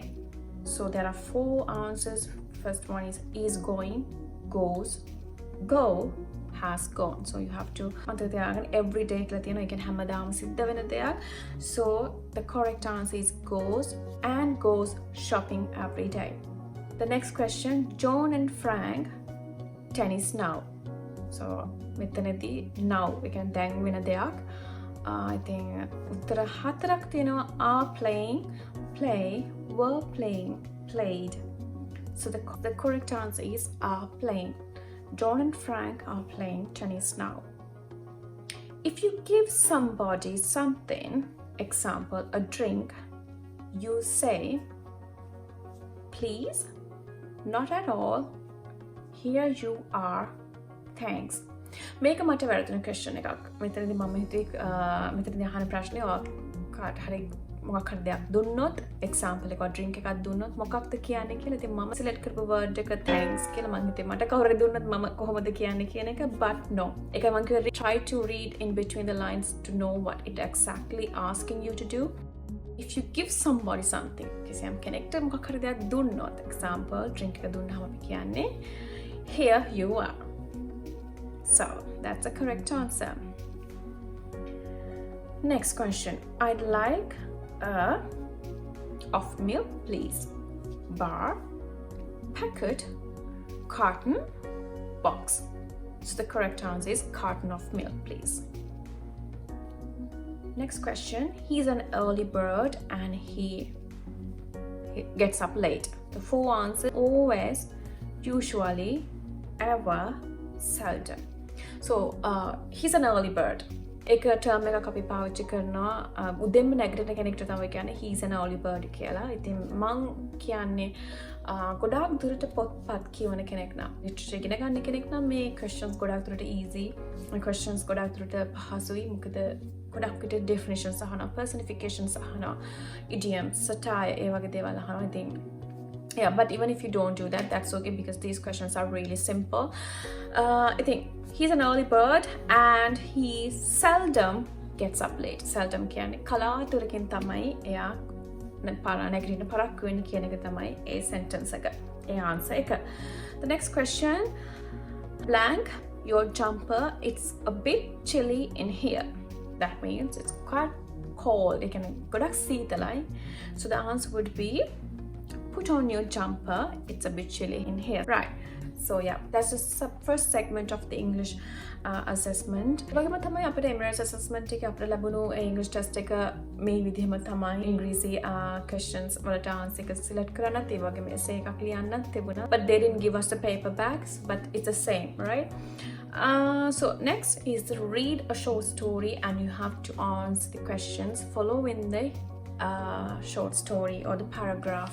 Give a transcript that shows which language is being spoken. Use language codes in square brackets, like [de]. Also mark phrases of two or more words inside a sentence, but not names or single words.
[en] So there are 4 answers. First one is going, goes, go, has gone. So you have to every day you can [si] හැමදාම සිද්ධ වෙන දෙයක්. [en] So the correct answer is goes, and goes shopping every day. The next question, John and Frank tennis now. [si] So මෙතනදී [en] now we can [si] දැන් වෙන දෙයක්. [en] I think [si] උත්තර 4ක් තියෙනවා. [en] are playing, play, were playing, played. So the correct answer is are playing. John and Frank are playing tennis now. If you give somebody something, example, a drink, you say, please, not at all, here you are, thanks. [si] මේක මට වැරදුන question එකක්. මෙතනදී මම මෙතනදී අහන ප්‍රශ්නේ කාට හරි මොකක් හරි දෙයක් දුන්නොත්, example එකක් drink එකක් දුන්නොත් මොකක්ද කියන්නේ කියලා. ඉතින් මම select කරපු word එක thanks කියලා මම හිතේ මට කවුරු දුන්නොත් මම කොහොමද කියන්නේ කියන එක, [en] but no. [si] ඒක මම කිව්වා [en] try to read in between the lines to know what it exactly asking you to do. If you give somebody something, [si] කිසියම් කෙනෙක්ට මොකක් හරි දෙයක් දුන්නොත්, example drink එක දුන්නාම අපි කියන්නේ [en] here you are. So that's the correct answer. Next question, I'd like of milk please. Bar, packet, carton, box. So the correct answer is carton of milk please. Next question, he's an early bird and he gets up late. The 4 answers, always, usually, ever, seldom. So he's an early bird. [si] එක ටර්ම් එකක් අපි පාවිච්චි කරනවා උදෙන්ම නැගිටින කෙනෙක්ට තමයි කියන්නේ [en] he's an early bird [si] කියලා. ඉතින් මං කියන්නේ ගොඩාක් දුරට පොත්පත් කියවන කෙනෙක් නම්, ලිටරචර් ඉගෙන ගන්න කෙනෙක් නම් මේ questions ගොඩාක් දුරට easy. මේ questions ගොඩාක් දුරට පහසුයි. මොකද ගොඩක් විට definitions අහනවා, personifications අහනවා, [en] idioms, satire [si] ඒ වගේ දේවල් අහනවා. [en] ඉතින් yeah, but even if you don't do that, that's okay, because these questions are really simple. I think he's an early bird and he seldom gets up late. [si] Seldom කියන්නේ කලාතුරකින් තමයි එයා නැගිටින පරක්කු වෙන්නේ කියන එක තමයි ඒ sentence එක, ඒ answer එක. [en] The next question, blank your jumper, it's a bit chilly in here. That means it's quite cold. [si] ඒ කියන්නේ ගොඩක් සීතලයි. [en] So the answer would be put on your jumper, it's a bit chilly in here. Right. So yeah, that's the first segment of the English assessment. [si] වගේම තමයි අපේ Emirates assessment එකේ අපිට ලැබුණු [en] English test [si] එක මේ විදිහම තමයි ඉංග්‍රීසි questions වලට answer එක select කරන්නත් ඒ වගේම essay එකක් ලියන්නත් තිබුණා. [en] But they didn't give us the paperbacks, but it's the same, right? So next is read a short story and you have to answer the questions following the short story or the paragraph.